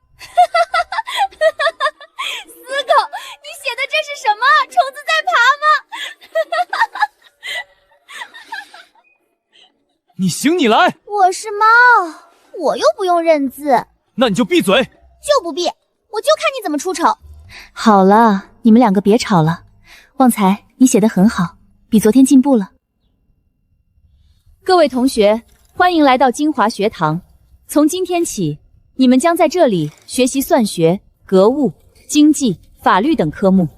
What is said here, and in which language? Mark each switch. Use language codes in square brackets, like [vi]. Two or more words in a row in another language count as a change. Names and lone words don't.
[zh] 死狗，你寫的這是什麼？蟲子在爬嗎？你行你來！我是貓，我又不用認字。那你就閉嘴！就不閉，我就看你怎麼出醜。好了，你們兩個別吵了。旺財，你寫得很好，比昨天進步了。各位同學，歡迎來到京華學堂。從今天起，你們將在這裡學習算學、格物、經濟、法律等科目。